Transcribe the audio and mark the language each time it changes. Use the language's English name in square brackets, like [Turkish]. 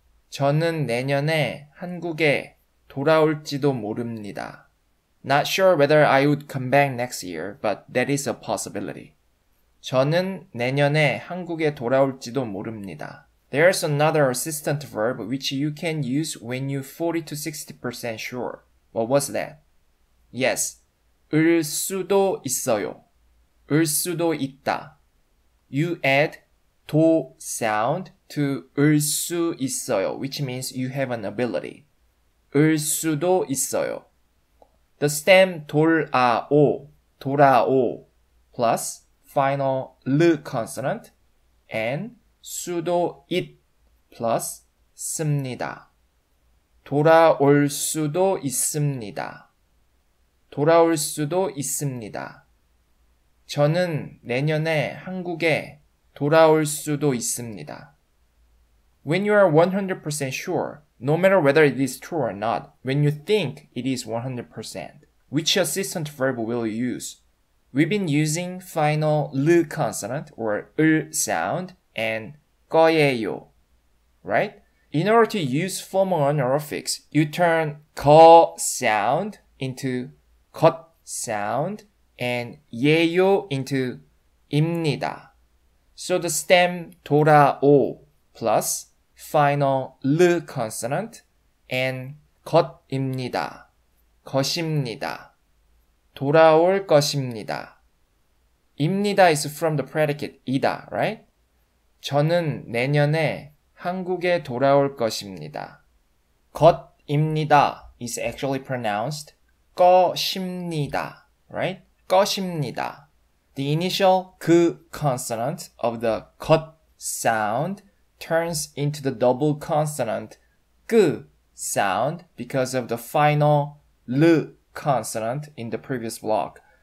[Korean] 저는 내년에 한국에 돌아올지도 모릅니다. [English] Not sure whether I would come back next year, but that is a possibility. [Korean] 저는 내년에 한국에 돌아올지도 모릅니다. [English] There's another assistant verb which you can use when you're 40 to 60% sure. What was that? Yes, [Korean] 을 수도 있어요. 을 수도 있다. [English] You add 도 sound to [Korean] 을 수 있어요, [English] which means you have an ability. [Korean] 을 수도 있어요. [English] The stem 돌아오, 돌아오, plus final 르 consonant and 수도 있 plus 습니다. [Korean] 돌아올 수도 있습니다. 돌아올 수도 있습니다. 저는 내년에 한국에 돌아올 수도 있습니다. [English] When you are 100% sure, no matter whether it is true or not, when you think it is 100%, which assistant verb will you use? We've been using final 르 consonant or 을 sound and 거예요, right? In order to use formal honorifics, you turn 거 sound into 것 sound and 예요 into 입니다. So the stem 돌아오 plus final 르 consonant and 것입니다. [Korean] 것입니다. 돌아올 것입니다. [English] 입니다 is from the predicate 이다, right? [Korean] 저는 내년에 한국에 돌아올 것입니다. [English] 것입니다 is actually pronounced 것입니다, right? 것입니다. The initial 그 consonant of the 것 sound turns into the double consonant 그 sound because of the final 르 consonant in the previous block.